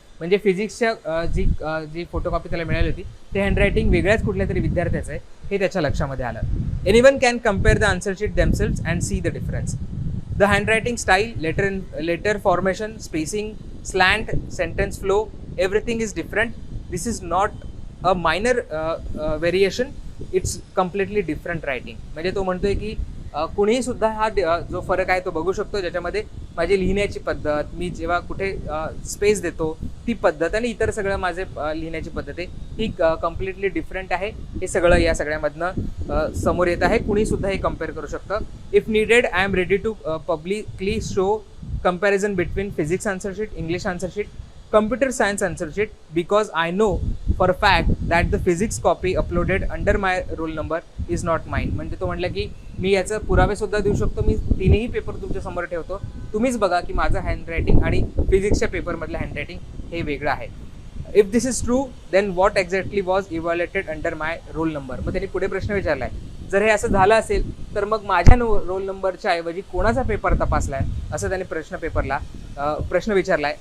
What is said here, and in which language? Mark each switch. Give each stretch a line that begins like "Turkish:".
Marathi: म्हणजे फिजिक्सच्या जी फोटोकॉपी त्याला मिळाली होती ते हँडरायटिंग वेगळ्याच कुठल्या तरी विद्यार्थ्याचं आहे हे त्याच्या लक्षामध्ये आलं.
English: Anyone can compare the answer sheet themselves and see the difference. The handwriting style, letter formation, spacing, slant, sentence flow, everything is different. This is not a minor variation. It's completely different writing.
Marathi: म्हणजे तो म्हणतोय की कुणीही सुद्धा हा जो फरक आहे तो बघू शकतो, ज्याच्यामध्ये माझी लिहिण्याची पद्धत, मी जेव्हा कुठे स्पेस देतो ती पद्धत आणि इतर सगळं माझे लिहिण्याची पद्धत आहे ही कम्प्लिटली डिफरंट आहे. हे सगळं या सगळ्यामधनं समोर येत आहे. कुणी सुद्धा हे कम्पेअर करू शकतं.
English: If needed I am ready to publicly show comparison between physics answer sheet, English answer sheet, computer science answer sheet, because I know for a fact that the physics copy uploaded under my roll number is not mine.
Marathi: म्हणजे तो म्हटलं की मी याचं पुरावे सुद्धा देऊ शकतो, मी तिन्ही पेपर तुमच्या समोर ठेवतो, तुम्हीच बघा की माझं हँडरायटिंग आणि फिजिक्सच्या पेपरमधलं हँडरायटिंग हे वेगळं आहे.
English: If this is true then what exactly was evaluated under my roll number.
Marathi: मग त्यांनी पुढे प्रश्न विचारला आहे, जर हे असं झालं असेल तर मग माझ्या रोल नंबरच्या ऐवजी कोणाचा पेपर तपासलाय असं त्यांनी प्रश्न विचारलाय.